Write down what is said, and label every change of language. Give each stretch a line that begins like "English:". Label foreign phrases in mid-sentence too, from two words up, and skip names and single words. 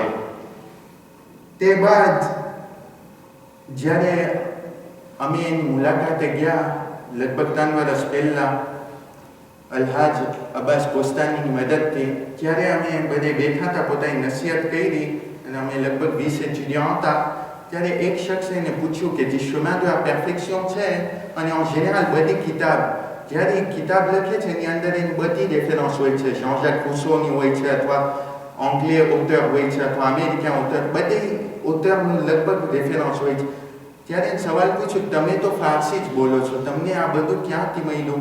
Gujarati: તે બાદ જ્યારે અમે એની મુલાકાતે ગયા લગભગ 3 વર્ષ પહેલા અલહાજ અબ્બાસ કોસ્તાનીની મદદથી, ત્યારે અમે બધે બેઠા હતા, પોતાની નસીહત કરી અને અમે લગભગ 20 એજ્યુડિયન્ટ હતા. ત્યારે એક શખ્સે એને પૂછ્યું કે જે
French: chemin de la perfection
Gujarati: છે અને
French: en général
Gujarati: બધી કિતાબ જ્યારે એ કિતાબ લખે છે એની અંદર એની બધી રેફરન્સ હોય છે, Jean-Jacques Rousseauની હોય છે અથવા અંગ્લેય ઓથર હોય છે અથવા અમેરિકન ઓથર, બધી ઓથરનું લગભગ રેફરન્સ હોય છે. ત્યારે સવાલ પૂછ્યો તમે તો ફારસી જ બોલો છો, તમને આ બધું ક્યાંથી મળ્યું?